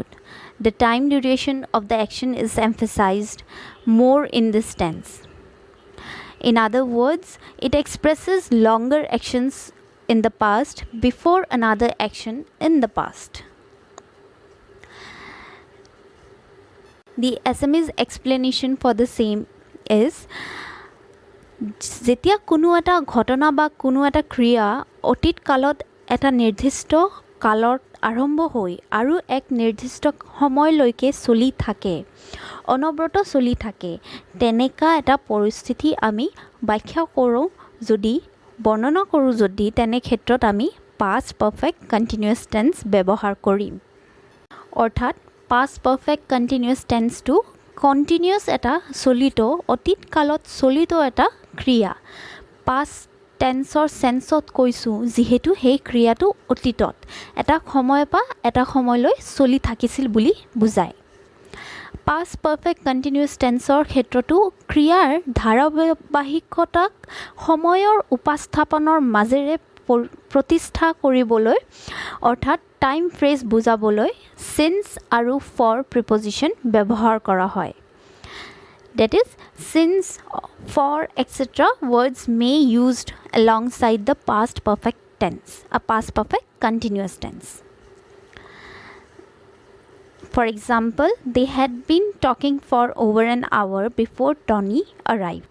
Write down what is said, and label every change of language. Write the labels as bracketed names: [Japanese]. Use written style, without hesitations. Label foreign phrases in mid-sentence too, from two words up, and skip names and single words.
[English] The time duration of the action is emphasized more in this tense. In other words, it expresses longer actions in the past before another action in the past. The Assamese explanation for the same is [Assamese] যেতিয়া কোনো এটা ঘটনা বা কোনো এটা ক্ৰিয়া অতীত কালত এটা নিৰ্দিষ্ট কালত আৰম্ভ হৈ আৰু এক নিৰ্দিষ্ট সময়লৈকে চলি থাকে অনবৰত চলি থাকে তেনেকা এটা পৰিস্থিতি আমি ব্যাখ্যা কৰোঁ যদি বৰ্ণনা কৰোঁ যদি তেনে ক্ষেত্ৰত আমি [English] past perfect continuous tense [Assamese] ব্যৱহাৰ কৰিম অৰ্থাৎ [English] past perfect continuous tense to continuous [Assamese] এটা চলিত অতীত কালত চলিত এটা ক্ৰিয়া [English] past tense sense [Assamese] কৈছোঁ যিহেতু সেই ক্ৰিয়াটো অতীতত এটা সময় বা এটা সময়লৈ চলি থাকিছিল বুলি বুজায় [English] past perfect continuous tense [Assamese] ক্ষেত্ৰতো ক্ৰিয়াৰ ধাৰাবাহিকতাক সময়ৰ উপস্থাপনৰ মাজেৰে প্ৰতিষ্ঠা কৰিবলৈ অৰ্থাৎ [English] time phrase [Assamese] বুজাবলৈ since আৰু [English] for preposition [Assamese] ব্যৱহাৰ কৰা হয় [English] that is since for etc words may used alongside the past perfect tense a past perfect continuous tense. For example, they had been talking for over an hour before Tony arrived.